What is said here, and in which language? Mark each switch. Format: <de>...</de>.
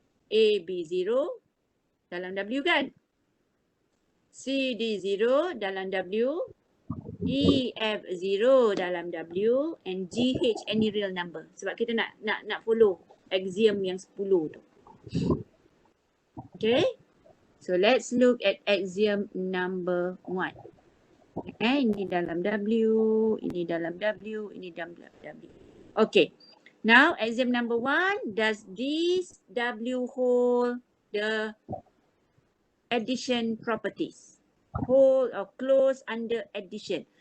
<ms>A, B, 0 dalam W kan? C, D, 0 dalam W.</ms> <en>E, F, 0</en> <ms>dalam W.</ms> <en>And G, H, any real number.</en> <ms>Sebab kita nak follow axiom yang 10 tu. Okay.</ms> <en>So let's look at axiom number 1.</en> <ms>Ini dalam W, ini dalam W, ini dalam W.</ms> <en>Okay. Now axiom number 1, does this W hold the addition properties? Hold or close under addition.</en>